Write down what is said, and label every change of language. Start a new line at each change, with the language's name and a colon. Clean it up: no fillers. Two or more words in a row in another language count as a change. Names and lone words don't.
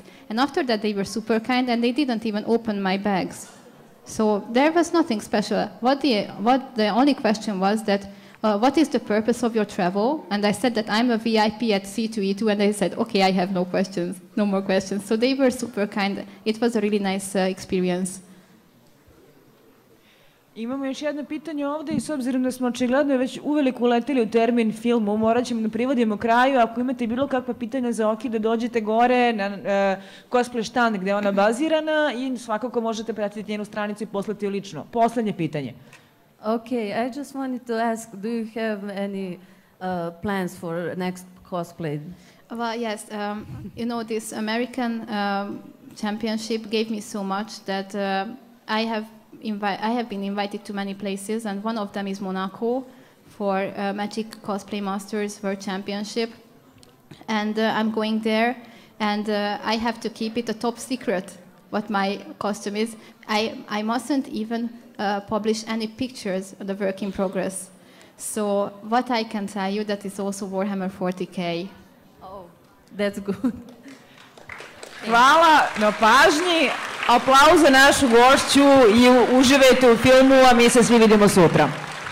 English: And after that, they were super kind, and they didn't even open my bags. So there was nothing special. What the only question was that, what is the purpose of your travel? And I said that I'm a VIP at C2E2, and they said, okay, I have no more questions. So they were super kind. It was a really nice experience.
Serbian: Imamo još jedno pitanje ovde i s obzirom da smo očigledno već uveliko uleteli u termin filmu, morat ćemo da privodimo kraju. Ako imate bilo kakva pitanja za Okkido, dođete gore na cosplay štand gde je ona bazirana i svakako možete pratiti njenu stranicu i poslati joj lično. Poslednje pitanje.
English: Okay, I just wanted to ask, do you have any plans for next cosplay? Well, yes. You know, this American championship gave me so much that I have been invited to many places, and one of them is Monaco for Magic Cosplay Masters World Championship. And I'm going there, and I have to keep it a top secret what my costume is. I mustn't even publish any pictures of the work in progress. So what I can tell you, that is also Warhammer 40K. Oh, that's good.
Serbian: Hvala na pažnji. Aplauz za našu gošću i uživajte u filmu, a mi se svi vidimo sutra.